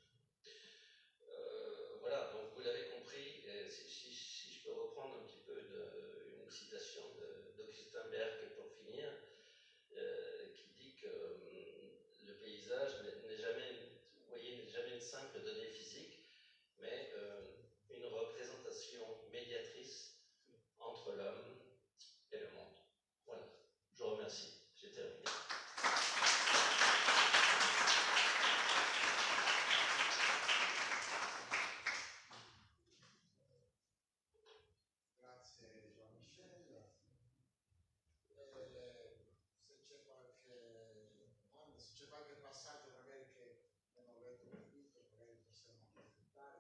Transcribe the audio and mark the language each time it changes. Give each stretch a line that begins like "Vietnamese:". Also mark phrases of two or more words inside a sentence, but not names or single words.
French: Voilà, donc vous l'avez compris, si je peux reprendre un petit peu une citation d'Augustin Berg pour finir, qui dit que le paysage n'est jamais, vous voyez, n'est jamais une simple donnée physique, mais une représentation médiatrice entre l'homme et le monde. Voilà, je vous remercie, j'ai terminé.
Italian: Grazie Jean-Michel. Se c'è qualche passaggio magari che non ho letto tutto, magari possiamo aspettare.